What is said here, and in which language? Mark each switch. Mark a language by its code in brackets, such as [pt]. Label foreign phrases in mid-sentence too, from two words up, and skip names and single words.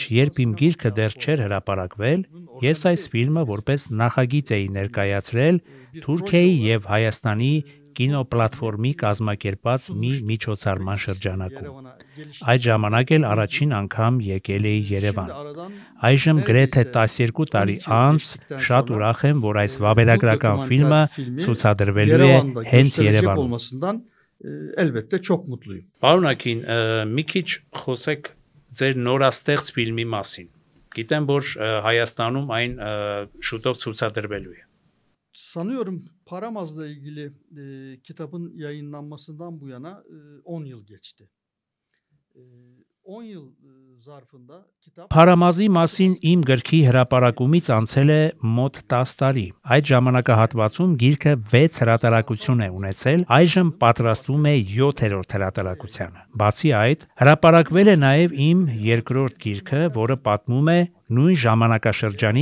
[hy] երբ իմ գիրքը դեռ չէր հրապարակվել, ես այս ֆիլմը որպես նախագիծ էի ներկայացրել Թուրքիայի եւ Հայաստանի կինոպլատֆորմի կազմակերպած մի միջոցառման շրջանակում։ Այդ ժամանակ էլ առաջին անգամ եկել էի Երևան։ Այժմ գրեթե 12 տարի անց շատ ուրախ եմ, որ այս վավերագրական ֆիլմը ցուցադրվելու է հենց Երևանում։ [tr] Elbette çok mutluyum. [hy] Պարոն Աքին, մի քիչ խոսեք ձեր նորաստեղծ ֆիլմի մասին։ Գիտեմ, որ Հայաստանում այն շուտով ցուցադրվելու է։ [tr] Sanıyorum Paramaz'la ilgili kitabın yayınlanmasından bu yana 10 yıl geçti. 10 yıl zarfında kitap [hy] Փարամազի մասին իմ գրքի հրապարակումից անցել է մոտ 10 տարի։ Այդ ժամանակահատվածում գիրքը 6 հրատարակություն է ունեցել, այժմ պատրաստվում է 7-րդ հրատարակությանը։ Բացի այդ, հրապարակվել է նաև իմ երկրորդ գիրքը, որը պատմում է նույն ժամանակաշրջանի